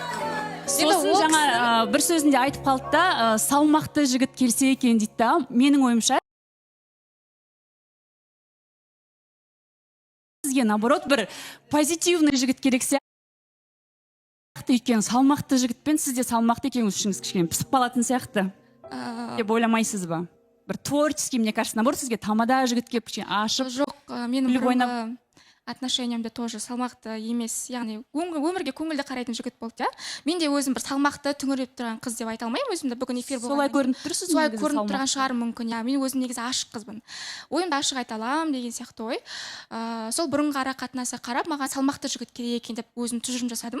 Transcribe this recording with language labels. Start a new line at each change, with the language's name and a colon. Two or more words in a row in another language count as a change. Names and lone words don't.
Kazakh: сосын жаңа бір сөзінде айтып қалды да салмақты жігіт келсе екен дейді да менің ойымша сізге наоборот бір позитивный жігіт керек сияқты өйткені салмақты жігітпен сіз де салмақты екеніңіз үшін кішкене пісіп қалатын сияқты деп ойламайсыз ба бір творческий
Russian: мне кажется наоборот
Kazakh: сізге тамада жігіт келіп кішкене ашып жоқ менің бұрынғы отношениямда тоже салмақты емес яғни өмірге көңілді қарайтын жігіт болды иә мен де өзім бір салмақты түңіреп тұрған қыз деп айта алмаймын өзімді бүгін эфир болған солай көрініп тұрсыз солай көрініп тұрған шығар мүмкін иә мен өзім негізі ашық қызбын ойымды ашық айта аламын деген сияқты ой сол бұрынғы ара қатынаса қарап маған салмақты жігіт керек екен деп өзім тұжырым жасадым